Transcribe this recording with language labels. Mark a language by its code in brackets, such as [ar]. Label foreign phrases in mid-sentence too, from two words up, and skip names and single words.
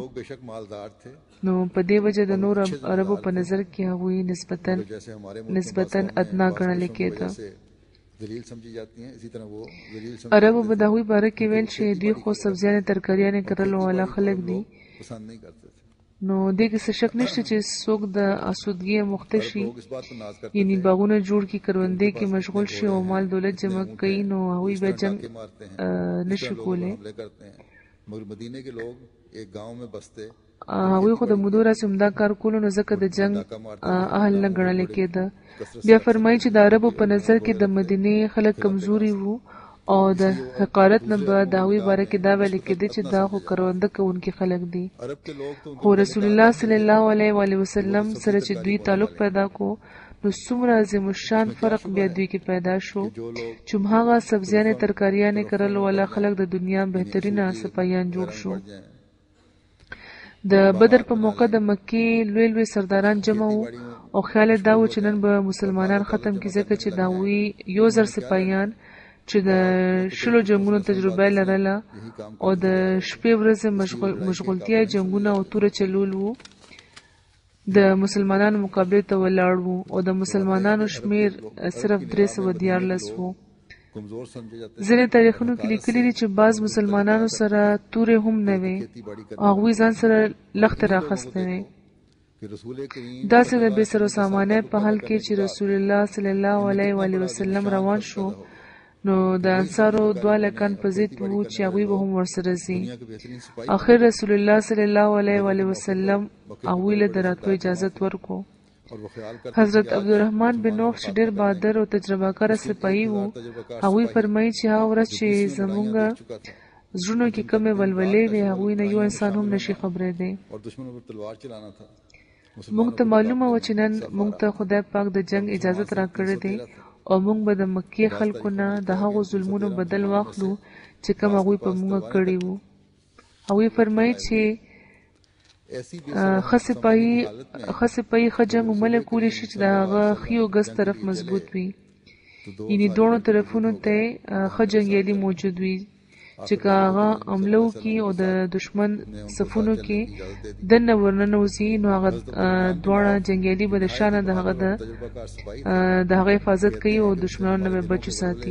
[ps] نو په دې وجه د نور عربو په نظر کې هغوی نسبتاً ادنا ګڼل کېده. عربو به د هغوی باره کې ویل چې دوی خو سبزیانې ترکاریانې کرلو والا خلک دي نو دې کې څه شک نشته چې څوک د اسودګۍ مخته شي [ur] लोग इस बात को नाज करते [ps] یعنی باغونه جوړ کی کروندې کې مشغول شي او مال دولت جمع کوي نو هغوی به جنگ [ur] के मारते हैं [ps] نشي کولی [ur] हमले करते हैं मगर मदीने के लोग एक गांव में बसते [ps] هغوی خو د مودو راځي همدا کار کولو نو ځکه د جنگ اهل نه ګڼل کېده بیا فرمایي چې د عربو په نظر کې د مدینې خلک کمزوري وو او د حقارت نه به د هغوی باره کې دا ویل کېده چې دا خو کرونده کوونکي خلک دي [ur] अरब के लोग तो [ps] خو رسول الله [ar] صلی الله علیه و آله وسلم [ps] سره چې دوی تعلق پیدا کو نو څومره عظیم الشان فرق بیا دوی کې پیدا شو چې هغه سبزیانې ترکاریانې کرل ولا خلک د دنیا بهترینه سپایان جوړ شو د بدر په موقع د مکې لوی لوی سرداران جمع وو او خیال دا و چې نن به مسلمانان ختم کی ځکه چې دا وی یو زر سپایان چې د شلو جنگونو تجربه لرله او د شپې ورځې مشغولتیا جنگونه او توره چلول وو د مسلمانانو مقابله ته ولاړ وو او د مسلمانانو شمیر صرف 314 وو [ur] कमजोर समझे जाते [ps] ځینې تاریخونو کې لیکلي دي چې بعض مسلمانانو سره تورې هم نه وي او هغوی ځان سره لښتې راخیستې وي [ur] कि रसूल करीम [ps] داسې د بې سر و سامانۍ په حال کې چې رسول الله [ar] صلی الله علیه و آله وسلم [ps] روان شو نو د انصارو 2 لکان په ضد وو چې هغوی به هم ورسره ځي [ur] दुनिया के बेहतरीन सिपाही [ps] آخر رسول الله [ar] صلی الله علیه و آله وسلم [ps] هغوی له د راتلو اجازت ورکړو [ur] और वो ख्याल करते [ps] حضرت عبدالرحمن بن عوف چې ډېر بهادر او تجربه کار سپاهی وو هغوی فرمایي چې هغه ورځ چې زمونږ [ur] चुका था [ps] زړونو کې کمې ولولې وي هغوی نه یو انسان هم نشي خبرېدی [ur] और दुश्मनों पर तलवार चलाना था [ps] مونږ ته معلومه و چې نن مونږ ته خدای پاک د جنگ اجازت راکړې دی او مونږ به د مکې خلکو نه د هغو ظلمونو بدل واخلو چې کوم هغوی په مونږ کړي وو هغوی فرمایي چې [ur] ऐसी [ps] ښه سپاهي ښه جنګ ومله کولی شي چې د هغه ښي او ګس طرف مضبوط وي یعنې دواړو طرفونو ته ښه جنګیالي موجود وي چې که هغه حمله وکړي او د دشمن صفونو کې دننه ورننوځي نو هغه دواړه جنګیالي به د شا نه د هغه حفاظت کوي او دشمنانو نه به بچ وساتي